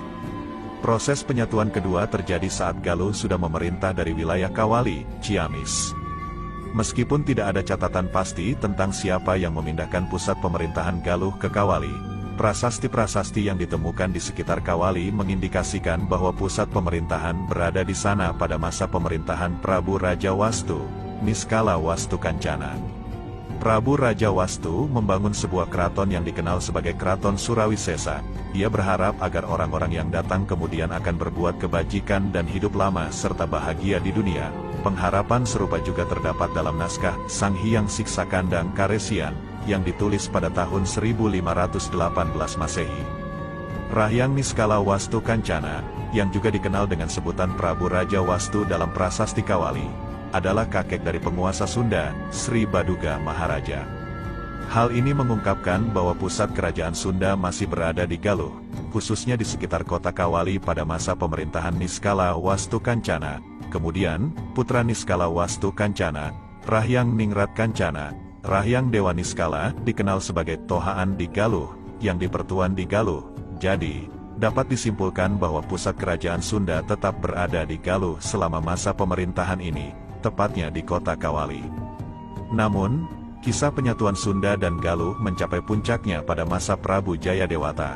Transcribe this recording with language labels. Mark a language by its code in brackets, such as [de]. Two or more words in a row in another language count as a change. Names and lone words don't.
[id] Proses penyatuan kedua terjadi saat Galuh sudah memerintah dari wilayah Kawali, Ciamis. Meskipun tidak ada catatan pasti tentang siapa yang memindahkan pusat pemerintahan Galuh ke Kawali, prasasti-prasasti yang ditemukan di sekitar Kawali mengindikasikan bahwa pusat pemerintahan berada di sana pada masa pemerintahan Prabu Raja Wastu, Niskala Wastu Kancana. Prabu Raja Wastu membangun sebuah keraton yang dikenal sebagai Keraton Surawisesa. Ia berharap agar orang-orang yang datang kemudian akan berbuat kebajikan dan hidup lama serta bahagia di dunia. Pengharapan serupa juga terdapat dalam naskah Sang Hyang Siksa Kandang Karesian, yang ditulis pada tahun 1518 Masehi. Rahyang Niskala Wastu Kancana, yang juga dikenal dengan sebutan Prabu Raja Wastu dalam prasasti Kawali, adalah kakek dari penguasa Sunda, Sri Baduga Maharaja. Hal ini mengungkapkan bahwa pusat kerajaan Sunda masih berada di Galuh, khususnya di sekitar kota Kawali pada masa pemerintahan Niskala Wastu Kancana. Kemudian, putra Niskala Wastu Kancana, Rahyang Ningrat Kancana, Rahyang Dewa Niskala, dikenal sebagai Tohaan di Galuh, yang di Pertuan di Galuh. Jadi, dapat disimpulkan bahwa pusat kerajaan Sunda tetap berada di Galuh selama masa pemerintahan ini, tepatnya di kota Kawali. Namun, kisah penyatuan Sunda dan Galuh mencapai puncaknya pada masa Prabu Jayadewata.